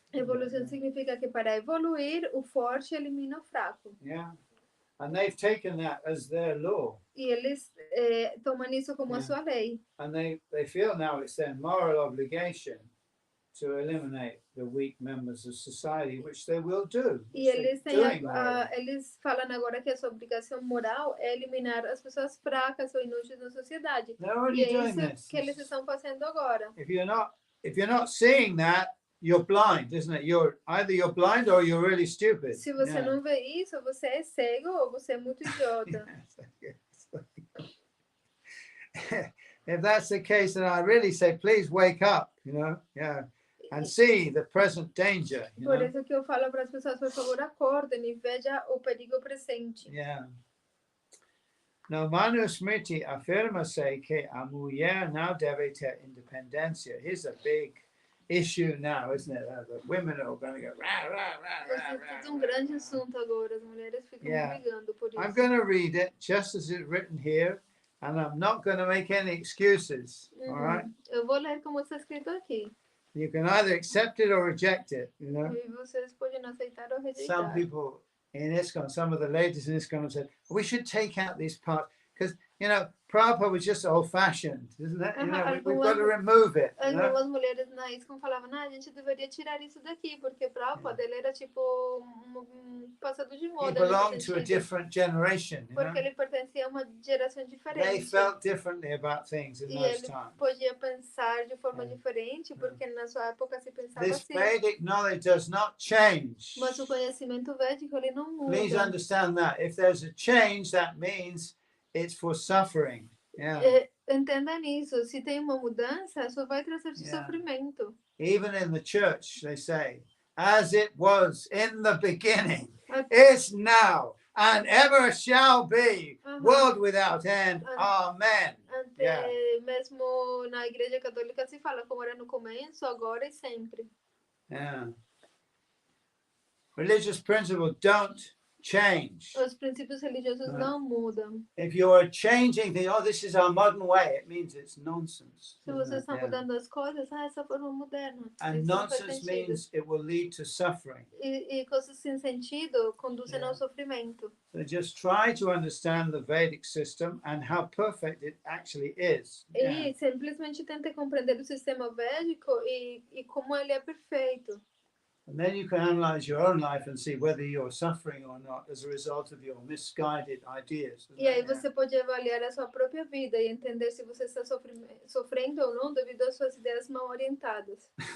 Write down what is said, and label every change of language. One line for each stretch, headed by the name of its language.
Portuguese: Evolução significa que para evoluir, o forte elimina o fraco.
English: Yeah. And they've taken that as their law.
Portuguese: E eles tomam isso como a sua lei.
English: And they feel now it's their moral obligation to eliminate the weak members of society, which they will do.
Portuguese: E eles eles falam agora que a sua obrigação moral é eliminar as pessoas fracas ou inúteis na sociedade. E é isso que eles estão fazendo agora.
English: If you're not seeing that, you're blind, isn't it? Either you're blind or you're really stupid.
Portuguese: Se você não vê isso, você é cego ou você é muito idiota.
English: If that's the case, then I really say, please wake up, and see the present danger.
Portuguese: Por isso que eu falo para as pessoas, por favor, acordem e vejam o perigo presente.
English: Yeah.
Portuguese: No Manu Smriti afirma-se que a mulher não deve ter independência.
English: Here's a big issue now, isn't it? The women are going to go rah, rah, rah, rah, rah.
Portuguese: É um grande assunto agora, as mulheres ficam brigando por isso.
English: I'm going to read it just as it's written here, and I'm not going to make any excuses, all right?
Portuguese: Eu vou ler como está escrito aqui.
English: You can either accept it or reject it,
Portuguese: E vocês podem aceitar ou rejeitar.
English: Some people in ISKCON, some of the ladies in ISKCON have said, we should take out these parts, because, Prabhupada was just old-fashioned, isn't it? We've got to remove it.
Portuguese: Algumas mulheres na ISKCON falavam, a gente deveria tirar isso daqui, porque Prabhupada ele era tipo passado de moda.
English: He belonged to a different generation.
Portuguese: Porque ele pertencia a uma geração diferente.
English: They felt differently about things in those times.
Portuguese: Podia pensar de forma diferente, porque na sua época se pensava
English: This
Portuguese: assim.
English: Vedic knowledge does not change.
Portuguese: Mas o conhecimento védico ele não muda.
English: Please understand that. If there's a change, that means it's for suffering.
Portuguese: Entenda nisso. Se tem uma mudança, só vai trazer sofrimento.
English: Even in the church, they say, as it was in the beginning, is now, and ever shall be, world without end. Amen.
Portuguese: Mesmo na igreja católica se fala como era no começo, agora e sempre.
English: Religious principles don't change.
Portuguese: Os princípios religiosos não mudam.
English: If you are changing things, this is our modern way, it means it's nonsense.
Portuguese: Se você está mudando as coisas, essa forma moderna.
English: And nonsense means it will lead to suffering.
Portuguese: E coisas sem sentido conduzem ao sofrimento.
English: So just try to understand the Vedic system and how perfect it actually is.
Portuguese: E simplesmente tente compreender o sistema védico e como ele é perfeito.
English: And then you can analyze your own life and see whether you're suffering or not as a result of your misguided ideas.
Portuguese: E aí você pode avaliar a sua própria vida e entender se você está sofrendo ou não devido às suas ideias mal orientadas.